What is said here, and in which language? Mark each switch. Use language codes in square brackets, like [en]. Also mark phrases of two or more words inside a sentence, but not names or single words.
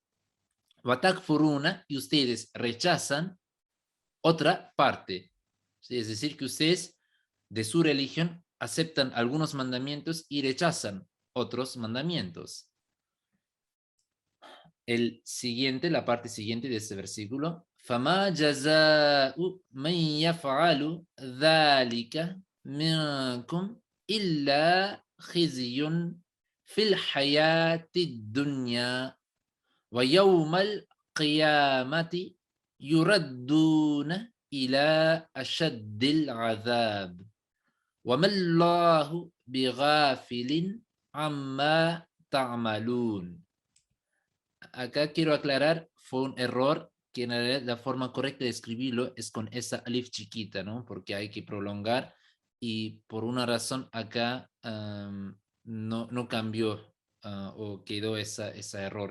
[es] Watakfuruna, y ustedes rechazan otra parte. ¿Sí? Es decir, que ustedes de su religión aceptan algunos mandamientos y rechazan otros mandamientos. El siguiente, la parte siguiente de este versículo. [ar] فَمَا جَزَاءُ مَنْ يَفْعَلُ ذَلِكَ مِنْكُمْ إِلَّا خِزْيٌ فِي الْحَيَاةِ الدُّنْيَا وَيَوْمَ الْقِيَامَةِ يُرَدُّونَ إِلَى أَشَدِّ الْعَذَابِ وَمَا اللَّهُ بِغَافِلٍ عَمَّا تَعْمَلُونَ. [es] Acá quiero aclarar, fue un error que en realidad la forma correcta de escribirlo es con esa alif chiquita, ¿no? Porque hay que prolongar y por una razón acá no cambió o quedó esa error.